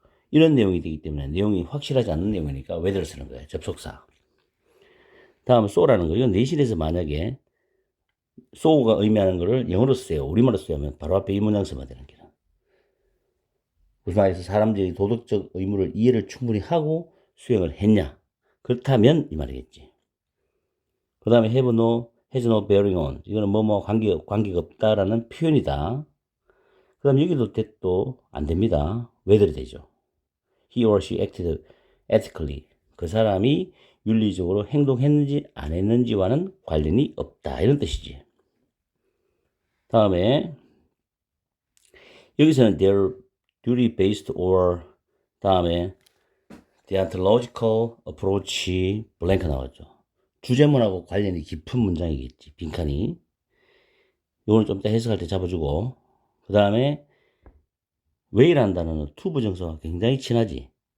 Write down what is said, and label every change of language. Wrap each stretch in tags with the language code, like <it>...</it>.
<ko>이런 내용이 되기 때문에 내용이 확실하지 않는 내용이니까 whether 쓰는 거예요. 접속사. 다음 so라는 거. 이건 내신에서 만약에 so가 의미하는 거를 영어로 쓰세요. 우리말로 쓰면 바로 앞에 이 문장 쓰면 되는 거야. 무슨 말에서 사람들이 도덕적 의무를 이해를 충분히 하고 수행을 했냐. 그렇다면 이 말이겠지. 그 다음에</ko> <en>have no, has no bearing on.</en> <ko>이거는 뭐뭐 관계가 없다라는 표현이다. 그 다음 여기도 that도 안 됩니다. whether이 되죠.</ko> <en>He or she acted ethically.</en> <ko>그 사람이 윤리적으로 행동했는지 안 했는지와는 관련이 없다. 이런 뜻이지. 다음에 여기서는</ko> <en>their duty based or</en> <ko>다음에</ko> <en>deontological approach blank</en> <ko>나왔죠. 주제문하고 관련이 깊은 문장이겠지. 빈칸이. 이거는 좀 이따 해석할 때 잡아주고 그 다음에 way라는 단어는 to 부정사와 굉장히 친하지.</ko>